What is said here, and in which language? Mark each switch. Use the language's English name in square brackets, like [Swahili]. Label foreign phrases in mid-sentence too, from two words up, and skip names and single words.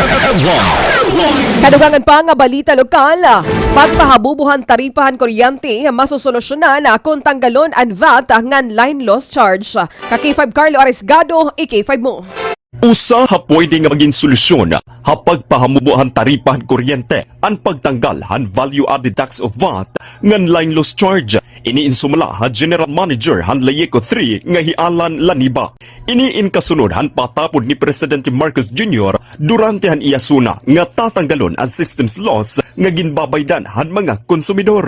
[Waray] Kadugangan pa nga balita lokal, pagpahabubuhan taripahan kuryente masosolusyonan kung tanggalon ang VAT ngan [English] line loss charge. [Waray] Ka-K5 Carlo Arisgado, K5 mo. Usa ha pwede nga maging solusyon ha pagpahamubuhan taripahan kuryente ang pagtanggal han [English] value-added tax [Waray] of VAT ngan [English] line loss charge. [Waray] Iniinsumala ha General Manager han Layeco 3 nga hialan Laniba. Iniin kasunod han patapod ni Presidente Marcos Jr. durante han iyasuna nga tatanggalon ang [English] systems loss [Waray] nga ginbabaydan han mga konsumidor.